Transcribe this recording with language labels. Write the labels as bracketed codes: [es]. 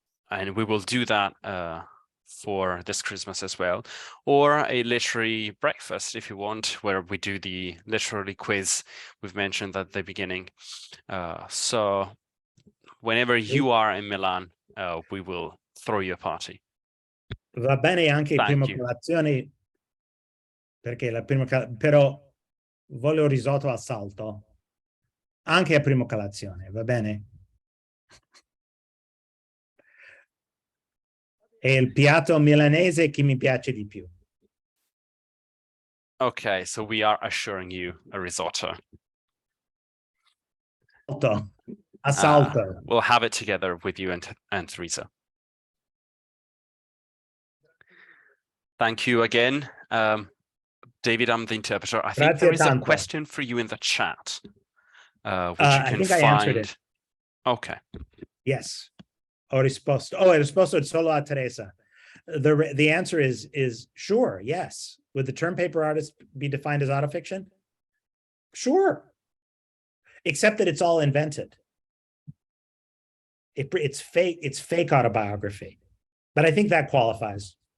[en] And we will do that for this Christmas as well. Or a literary breakfast, if you want, where we do the literary quiz we've mentioned at the beginning. So whenever you are in Milan, we will throw you a party. [it] Va bene anche il primo colazione, perché però voglio risotto al salto. Anche a primo colazione, va bene? È il piatto milanese che mi piace di più. [en] Okay, so we are assuring you a risotto. [it] Assalto. [en] We'll have it together with you and Teresa. Thank you again. David, I'm the interpreter. I think there is a question for you in the chat, which you can find. I answered it. Okay. Yes. [it] Ho risposto solo a Teresa. [en] The answer is sure, yes. Would the term paper artist be defined as autofiction? Sure. Except that it's all invented. It's fake autobiography. But I think that qualifies.